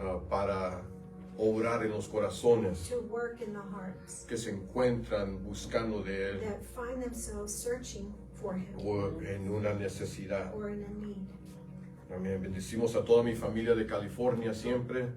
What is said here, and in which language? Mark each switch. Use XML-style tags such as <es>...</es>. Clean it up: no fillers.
<es>para obrar en los corazones</es> <en>to work in the hearts</en> <es>que se encuentran buscando de Él</es> <en>that find themselves searching for Him</en> <es>o en una necesidad.</es> <en>or in a need.</en> <es>Amén. Bendecimos a toda mi familia de California siempre,</es>